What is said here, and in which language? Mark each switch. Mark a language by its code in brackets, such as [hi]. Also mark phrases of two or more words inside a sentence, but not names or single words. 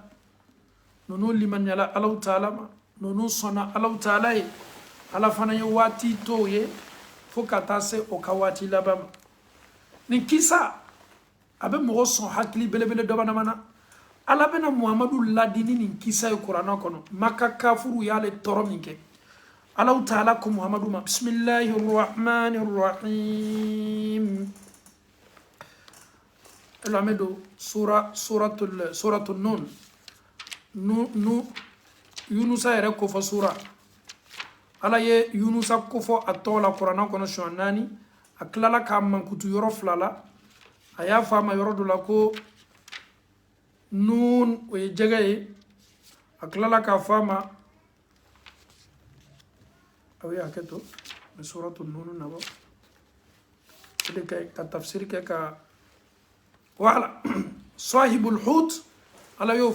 [bm] ninnu limaniyala ala taala ma ninnu sɔnna ala taala ye ala fana ye waati to ye fo ka taa se o ka waati laban ma nin kisa a bɛ mɔgɔ sɔn hakili belebele dɔ banama na ala bɛna muhamadu ladini nin kisa ye kuranɛ kɔnɔ maka kafuru y'ale tɔɔrɔ min kɛ ala taala ko muhamadu ma [ar] بسم الله الرحمن الرحيم [bm] ela me do [ar] سورة نون [bm] yunusa yɛrɛ kofɔ sura ala ye yunusa kofɔ a tɔgɔ la kuranɛ kɔnɔ siɲɛ 4 a tilala k'a mankutu yɔrɔ 2 la a y'a fɔ a ma yɔrɔ dɔ la ko nun o ye jɛgɛ ye a tilala k'a fɔ a ma aw ye hakɛ to mɛ [ar] سورة نون [bm] nabɔ o de ka tafsiri kɛ ka wala [ar] صاحب الحوت [bm] ala y'o fɔ